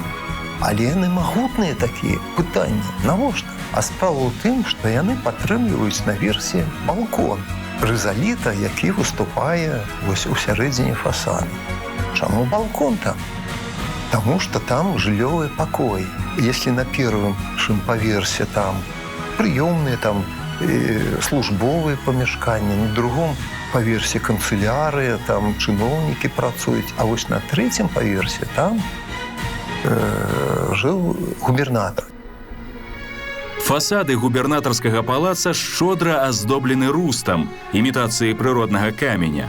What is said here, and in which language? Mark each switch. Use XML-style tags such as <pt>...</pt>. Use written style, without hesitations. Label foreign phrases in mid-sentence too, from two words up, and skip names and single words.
<be>Але яны магутныя такія. Пытанне, навошта? А справа ў тым, што яны падтрымліваюць наверсе балкон рызаліта, які выступае вось у сярэдзіне фасаду. Чаму балкон там? Таму што там жыллёвыя пакоі.</be> <ru>Если на первым</ru> <be>паверсе там прыёмныя, там службовыя памяшканні, на другом паверсе канцылярыя, там чыноўнікі працуюць, а вось на трэцім паверсе там жыў губернатар. Фасады губернатарскага палаца шчодра аздоблены рустам, імітацыяй прыроднага каменя.</be>